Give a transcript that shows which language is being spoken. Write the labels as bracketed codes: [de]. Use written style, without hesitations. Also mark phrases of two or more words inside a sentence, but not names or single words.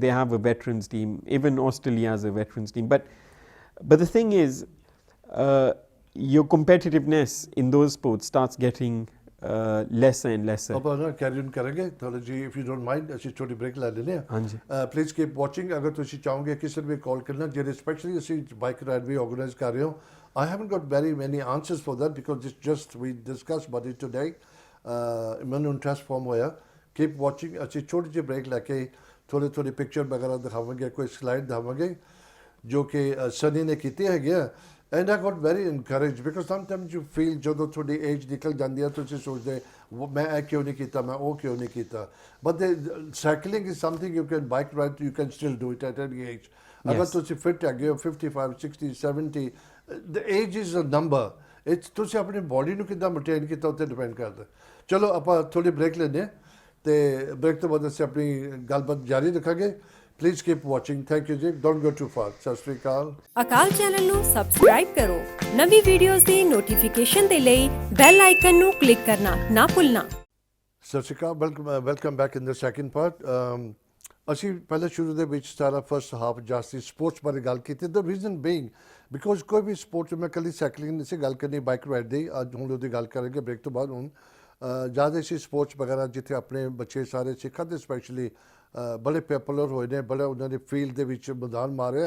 [en] They have a veterans team. Even Australia has a veterans team. But the thing is, your competitiveness in those sports starts getting lesser and lesser. [pa] ਆਪਾਂ ਨਾ [en] carry on [pa] ਕਰਾਂਗੇ ਥੋੜਾ ਜੀ, [en] if you don't mind, [pa] ਅਸੀਂ ਛੋਟੀ ਬ੍ਰੇਕ ਲੈ ਲੈਂਦੇ ਹਾਂ। ਹਾਂਜੀ। [en] please keep watching. [pa] ਅਗਰ ਤੁਸੀਂ ਚਾਹੋਗੇ ਕਿਸੇ ਨੂੰ ਵੀ ਕਾਲ ਕਰਨਾ, ਜਿਹੜੇ ਸਪੈਸ਼ਲੀ ਅਸੀਂ [en] bike ride [pa] ਵੀ ਆਰਗੇਨਾਈਜ਼ ਕਰ ਰਹੇ ਹੋ, [en] I haven't got very many answers for that because it's just we discussed about it today. [pa] ਮੈਨੂੰ [en] interest form [pa] ਹੋਇਆ। [en] keep watching. [pa] ਅਸੀਂ ਛੋਟੀ ਜਿਹੀ ਬ੍ਰੇਕ ਲੈ ਕੇ ਥੋੜੀ ਪਿਕਚਰ ਵਗੈਰਾ ਦਿਖਾਵਾਂਗੇ, ਕੋਈ ਸਲਾਈਡ ਦਿਖਾਵਾਂਗੇ ਜੋ ਕਿ ਸਨੀ ਨੇ ਕੀਤੀ ਹੈਗੀ ਆ। [en] And I got very encouraged because sometimes you feel [pa] ਜਦੋਂ ਤੁਹਾਡੀ ਏਜ ਨਿਕਲ ਜਾਂਦੀ ਹੈ ਤੁਸੀਂ ਸੋਚਦੇ ਮੈਂ ਇਹ ਕਿਉਂ ਨਹੀਂ ਕੀਤਾ, ਮੈਂ ਉਹ ਕਿਉਂ ਨਹੀਂ ਕੀਤਾ। [en] But cycling is something you can bike ride, you can still do it at any age. [pa] ਅਗਰ ਤੁਸੀਂ ਫਿਟ ਹੈਗੇ ਹੋ 55, 60, 70, [en] the age is a number. [pa] It's ਤੁਸੀਂ ਆਪਣੀ ਬੋਡੀ ਨੂੰ ਕਿੱਦਾਂ ਮੇਨਟੇਨ ਕੀਤਾ ਉੱਤੇ ਡਿਪੈਂਡ ਕਰਦਾ। ਚਲੋ ਆਪਾਂ ਥੋੜੀ ਬ੍ਰੇਕ ਲੈਂਦੇ ਹਾਂ ਤੇ ਬ੍ਰੇਕ ਤੋਂ ਬਾਅਦ ਅਸੀਂ ਆਪਣੀ ਗੱਲਬਾਤ ਜਾਰੀ ਰੱਖਾਂਗੇ। [en] Please keep watching. Thank you ji. Don't go too far. [pa] ਸ੍ਰੀ ਅਕਾਲ. ਅਕਾਲ ਚੈਨਲ ਨੂੰ ਸਬਸਕ੍ਰਾਈਬ ਕਰੋ। ਨਵੀਂ ਵੀਡੀਓਜ਼ ਦੀ ਨੋਟੀਫਿਕੇਸ਼ਨ ਦੇ ਲਈ ਬੈਲ ਆਈਕਨ ਨੂੰ ਕਲਿੱਕ ਕਰਨਾ ਨਾ ਭੁੱਲਣਾ। ਸ੍ਰੀ ਅਕਾਲ, [en] welcome back in the second part. [pa] ਅਸੀਂ ਪਹਿਲੇ ਸ਼ੁਰੂ ਦੇ ਵਿੱਚ ਸਾਰਾ [en] first half [pa] ਜਾਸਤੀ ਸਪੋਰਟਸ ਬਾਰੇ ਗੱਲ ਕੀਤੀ। [en] the reason being because [pa] ਕੋਈ ਵੀ ਸਪੋਰਟ ਮੈਂ ਕੱਲੀ ਸਾਈਕਲਿੰਗ ਨਹੀਂ ਸੀ ਗੱਲ ਕਰਨੀ, [en] bike ride [pa] ਦੀ ਅੱਜ ਹੁਣ ਉਹਦੀ ਗੱਲ ਕਰਾਂਗੇ ਬ੍ਰੇਕ ਤੋਂ ਬਾਅਦ। ਹੁਣ ਜ਼ਿਆਦਾ ਸੀ ਸਪੋਰਟਸ ਵਗੈਰਾ ਜਿੱਥੇ ਆਪਣੇ ਬੱਚੇ ਸਾਰੇ ਸਿੱਖਾਂ ਦੇ ਸਪੈਸ਼ਲੀ ਬੜੇ ਪਪੂਲਰ ਹੋਏ ਨੇ, ਬੜਾ ਉਹਨਾਂ ਦੇ ਫੀਲਡ ਦੇ ਵਿੱਚ ਮੈਦਾਨ ਮਾਰਿਆ।